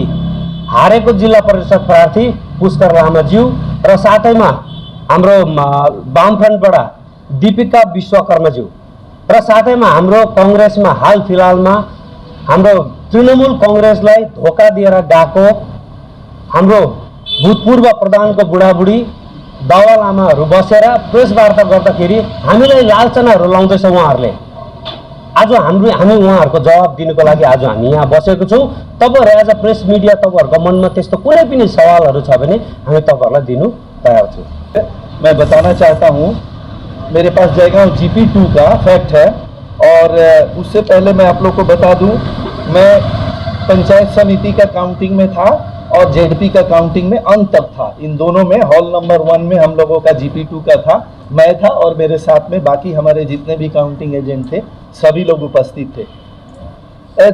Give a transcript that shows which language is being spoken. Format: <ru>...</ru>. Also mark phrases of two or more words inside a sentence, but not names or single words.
<ne>हारेको जिल्ला परिषद प्रार्थी पुष्कर लामाज्यू र साथैमा हाम्रो वामफ्रन्टबाट दीपिका विश्वकर्माज्यू र साथैमा हाम्रो कांग्रेसमा हाल फिलहालमा हाम्रो तृणमूल कांग्रेसलाई धोका दिएर गएको हाम्रो भूतपूर्व प्रधानको बुढाबुढी बाबा लामाहरू बसेर प्रेस वार्ता गर्दाखेरि हामीलाई लालचनाहरू लाउँदैछ उहाँहरूले। आज हामी उहाँहरूको जवाब दिनुको लागि आज हामी यहाँ बसेको छौँ। तपाईहरु</ne> <en>as a press media</en> <ne>तपाईहरुको मनमा त्यस्तो कुनै पनि सवालहरू छ भने हामी तपाईहरुलाई दिनु तयार छौँ।</ne> <hi>मैं बताना चाहता हूँ, मेरे पास जयगांव GP2 का फैक्ट है और उससे पहले मैं आप लोग को बता दूं, मैं पंचायत समिति का काउंटिंग में था और ZP का काउंटिंग में अंत तक था। इन दोनों में</hi> <en>hall number 1</en> <hi>में हम लोगों का GP2 का था, मैं था और मेरे साथ में बाकी हमारे जितने भी</hi> <en>counting agent</en> <hi>थे सभी लोग उपस्थित थे।</hi>